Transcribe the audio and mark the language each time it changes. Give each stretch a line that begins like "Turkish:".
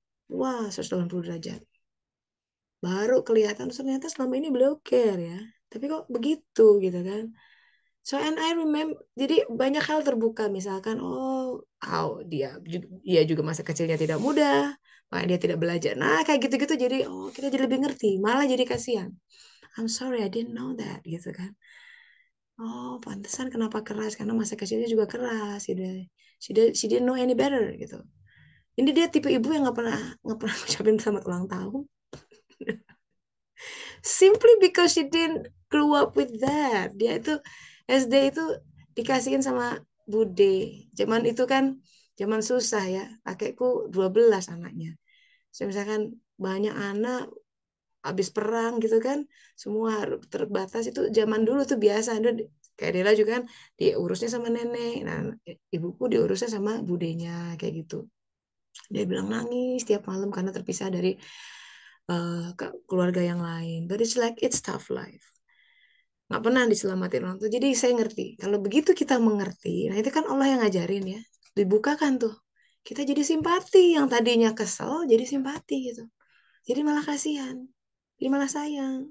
Indonesian: Wah, 180 derajat. Baru kelihatan ternyata selama ini beliau care ya. tapi kok begitu gitu kan.
English: So and I remember,
Indonesian: jadi banyak hal terbuka, misalkan dia juga masa kecilnya tidak mudah, makanya dia tidak belajar. Nah kayak gitu-gitu, jadi kita jadi lebih ngerti, malah jadi kasihan.
English: I'm sorry I didn't know that
Indonesian: gitu kan. Pantesan kenapa keras, karena masa kecilnya juga keras.
English: She didn't know any better
Indonesian: gitu. Ini dia tipe ibu yang nggak pernah ucapin selamat ulang tahun.
English: Simply because she didn't grow up with that.
Indonesian: Dia itu SD itu dikasihin sama bude. Zaman itu kan zaman susah ya. Kakekku 12 anaknya. So, misalkan banyak anak habis perang gitu kan, semua harus terbatas. Itu zaman dulu tuh biasa. Kayak Dela juga kan diurusnya sama nenek. Nah, ibuku diurusnya sama budenya kayak gitu. Dia bilang nangis tiap malam karena terpisah dari keluarga yang lain.
English: But it's like it's tough life.
Indonesian: Nggak pernah diselamatin orang tua. Jadi saya ngerti. Kalau begitu kita mengerti, nah itu kan Allah yang ngajarin ya. Dibukakan tuh. Kita jadi simpati. Yang tadinya kesel jadi simpati gitu. Jadi malah kasihan. Jadi malah sayang.